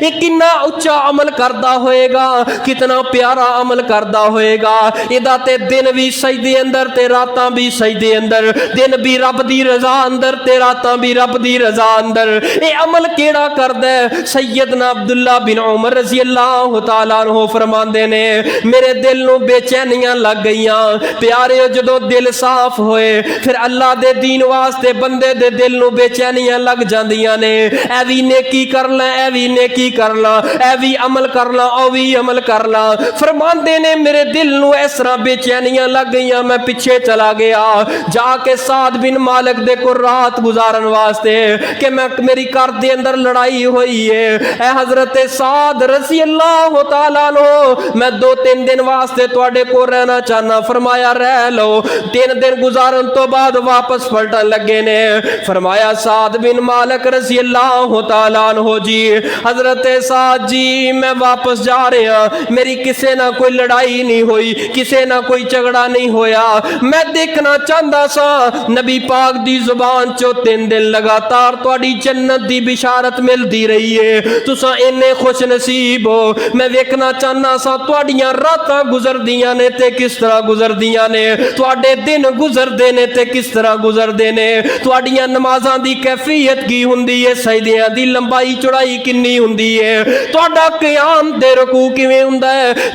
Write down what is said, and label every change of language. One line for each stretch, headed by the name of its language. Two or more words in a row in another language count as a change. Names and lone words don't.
Punjabi: یہ کنا اچا عمل کردا ہوئے گا، کنا پیارا عمل کردا ہوئے گا. ایدا تے دن بھی سجدے اندر تے راتاں بھی سجدے اندر، دن بھی رب دی رضا اندر تے راتاں بھی رب دی رضا اندر. یہ عمل کیہڑا کردا ہے? سیدنا عبد اللہ بن عمر
Arabic: رضي الله تعالى عنه
Punjabi: فرماندے نے میرے دل نوں بے چینیاں لگ گئیاں. پیارے جدوں دل صاف ہوئے فیر اللہ دے دین واسطے بندے دے دل نوں بے چینیاں لگ جاندیاں نے. اے وی نیکی کر لا، اے وی نیکی کر لا، اے وی عمل کر لا، او وی عمل کر لا. فرماندے نے میرے دل نوں اس طرح بے چینیاں لگ گئیاں، میں پچھے چلا گیا جا کے سعد بن مالک دے کو رات گزارن واسطے کہ میں میری گھر دے اندر لڑائی ہوئی ہے. اے حضرت سعد
Arabic: رضي الله تعالى عنه,
Punjabi: میں 2-3 دن واسطے تہاڈے کو رہنا چاہناں. فرمایا رہ لو. 3 دن گزارن تو بعد واپس پلٹن لگے نے. فرمایا سعد بن مالک
Arabic: رضي الله تعالى عنه
Punjabi: جی، حضرت سعد جی میں واپس جا رہا، میری کسے نا کوئی لڑائی نہیں ہوئی، کسے نا کوئی جھگڑا نہیں ہویا. میں دیکھنا چاہتا سا نبی پاک دی زبان چوں 3 دن لگاتار تہاڈی جنت دی بشارت ملتی رہی ہے، تسی انے خوش نصیب ہو. میں ویکھنا چاہنا سا تہاڈیاں راتاں گزردیاں نے تے کس طرح گزردیاں نے، تہاڈے دن گزردے نے تے کس طرح گزردے نے، تہاڈیاں نمازاں دی کیفیت کی ہندی ہے، سجدیاں دی لمبائی چوڑائی کنی ہندی ہے، تہاڈا قیام تے رکوع کیویں ہندا ہے.